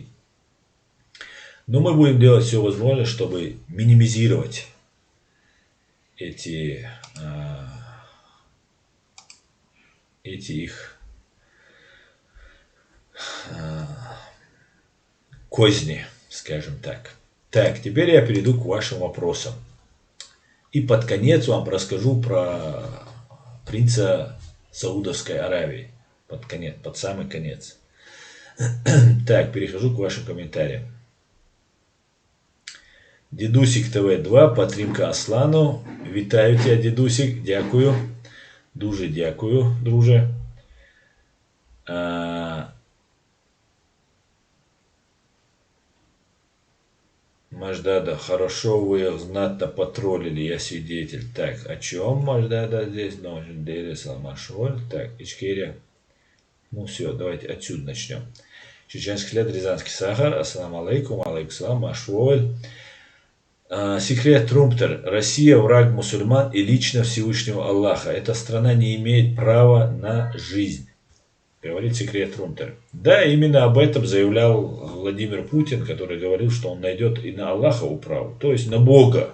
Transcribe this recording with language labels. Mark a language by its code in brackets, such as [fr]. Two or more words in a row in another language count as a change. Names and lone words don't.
[ru] Но мы будем делать все возможное, чтобы минимизировать эти их козни, скажем так. Так, теперь я перейду к вашим вопросам. И под конец вам расскажу про принца Саудовской Аравии. Под конец, под самый конец. Так, перехожу к вашим комментариям. [uk] Дідусик ТВ2, Патрімка Аслану. Вітаю тебя, дідусик, дякую. Дуже дякую, друже. [ru] Маждада, хорошо вы их знатно потроллили, я свидетель. Так, о чем Маждада здесь? Так, Ичкерия. Ну все, давайте отсюда начнем. Чеченский след, Рязанский сахар. [ar] السلام عليكم، عليكم السلام, Машволь. [ru] Секрет Трумптер. Россия враг мусульман и лично Всевышнего Аллаха. Эта страна не имеет права на жизнь. Говорит секрет Трумптер. Да, именно об этом заявлял Владимир Путин, который говорил, что он найдет и на Аллаха управу, то есть на Бога.